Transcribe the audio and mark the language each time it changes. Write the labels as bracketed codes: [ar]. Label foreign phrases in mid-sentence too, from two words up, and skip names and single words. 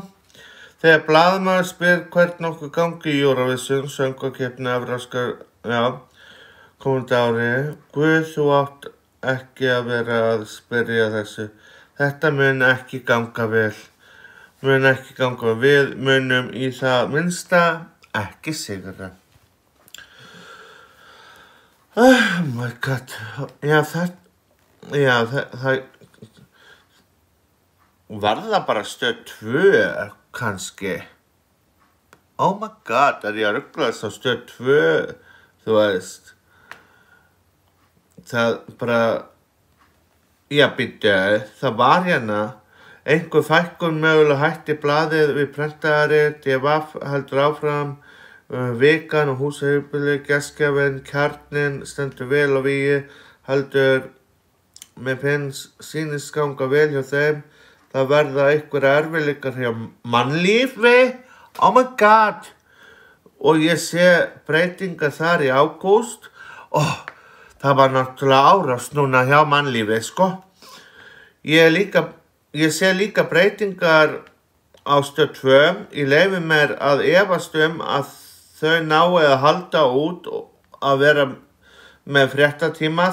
[is] Þegar blaðamaður spyr hvern okkur gangi í Eurovision, söngvakeppni evrópskar, komandi ári. Guð, þú átt ekki að vera að spyrja þessu. Þetta mun ekki ganga vel. Við munum í það minnsta ekki sigra. [en] Oh my god. [is] Það var það bara stöð 2, kannski. [en] Oh my god, [is] ég að ruglast á stöð 2, þú veist. Það bara, það var einhver fækkun mögulega hætti blaðið við prentaðari, DVF heldur áfram, Vikan og húsheimili, gestgjafinn, Kjarninn stendur vel á vígi, heldur mér sýnist ganga vel hjá þeim. Það verða einhverja erfiðleikar hjá mannlífi. [en] Oh my god. [is] Og ég sé breytingar þar í ágúst það var náttúrulega árás núna hjá mannlífi, sko. Ég sé líka breytingar á Stöð 2. Ég leyfi mér að efast að þau nái að halda út að vera með fréttatíma.